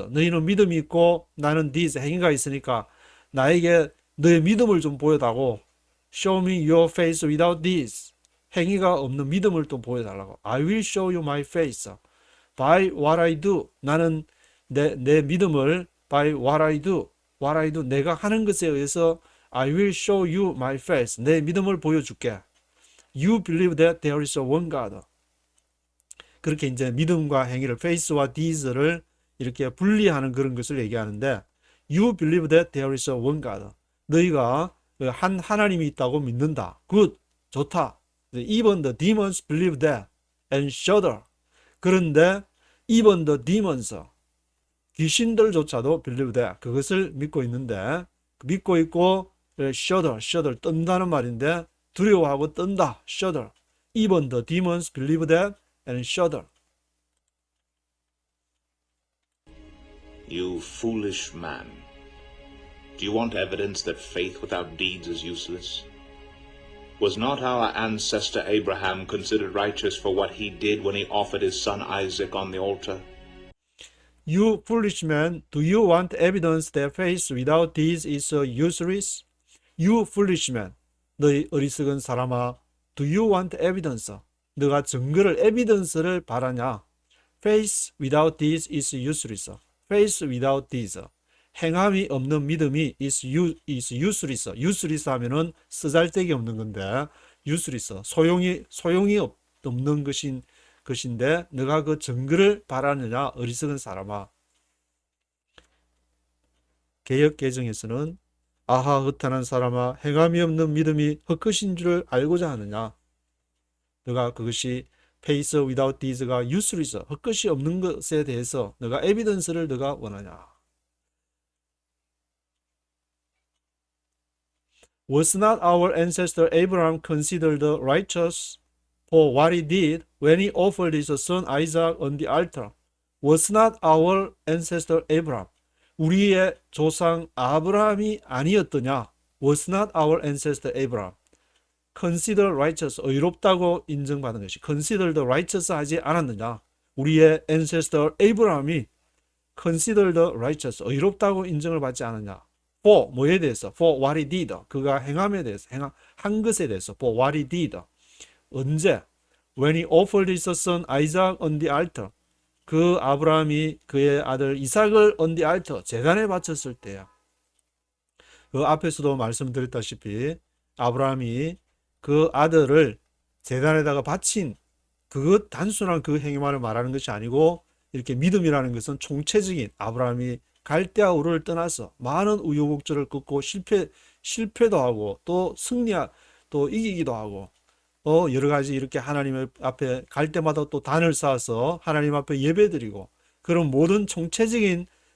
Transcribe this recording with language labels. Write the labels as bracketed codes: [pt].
[ko] 너희는 믿음이 있고 나는 this 행위가 있으니까 나에게 너의 믿음을 좀 보여달라고. [en] Show me your faith without this. [ko] 행위가 없는 믿음을 좀 보여달라고. [en] I will show you my faith by what I do. [ko] 나는 내 믿음을 [en] by what I do. What I do. [ko] 내가 하는 것에 의해서 [en] I will show you my faith. [ko] 내 믿음을 보여줄게. [en] You believe that there is a one God. [ko] 그렇게 이제 믿음과 행위를 faith와 deeds를 이렇게 분리하는 그런 것을 얘기하는데 [en] You believe that there is a one God. [ko] 너희가 한 하나님이 있다고 믿는다. Good. 좋다. [en] Even the demons believe that and shudder. [ko] 그런데 [en] even the demons [ko] 귀신들조차도 [en] believe that [ko] 그것을 믿고 있는데 믿고 있고 shudder 떤다는 말인데 두려워하고 떤다. [en] shudder. Even the demons believe that and shudder. You foolish man. Do you want evidence that faith without deeds is useless? Was not our ancestor Abraham considered righteous for what he did when he offered his son Isaac on the altar? You foolish man, do you want evidence that faith without deeds is useless? You foolish man, [ko] 너희 어리석은 사람아, [en] do you want evidence? 너가 증거를, evidence를 바라냐? Faith without deeds is useless. Faith without deeds. [ko] 행함이 없는 믿음이 [en] is useless. [ko] useless 하면은 쓰잘데기 없는 건데, useless. 소용이 없는 것인데, 너가 그 증거를 바라느냐? 어리석은 사람아. 개역 개정에서는 아하 허탄한 사람아 행함이 없는 믿음이 헛것인 줄을 알고자 하느냐. 너가 그것이 [en] faith without deeds [ko] 가 useless 헛것이 없는 것에 대해서 너가 에비던스를 너가 원하냐. [en] Was not our ancestor Abraham considered righteous for what he did when he offered his son Isaac on the altar? Was not our ancestor Abraham [ko] 우리의 조상 아브라함이 아니었더냐? [en] Was not our ancestor Abraham considered righteous [ko] 의롭다고 인정받은 것이 [en] considered righteous [ko] 하지 않았느냐? 우리의 ancestor Abraham이 [en] considered righteous [ko] 의롭다고 인정을 받지 않았냐? for 뭐에 대해서? [en] for what he did [ko] 그가 행함에 대해서 한 것에 대해서 [en] for what he did [ko] 언제? [en] when he offered his son Isaac on the altar [ko] 그 아브라함이 그의 아들 이삭을 [en] on the altar [ko] 제단에 바쳤을 때야. 그 앞에서도 말씀드렸다시피 아브라함이 그 아들을 제단에다가 바친 그 단순한 그 행위만을 말하는 것이 아니고 이렇게 믿음이라는 것은 총체적인 아브라함이 갈대아 우르를 떠나서 많은 우여곡절을 겪고 실패도 하고 또 또 이기기도 하고 여러 가지 이렇게 하나님 앞에 갈 때마다 또 단을 쌓아서 하나님 앞에 예배드리고 그런 모든 총체적인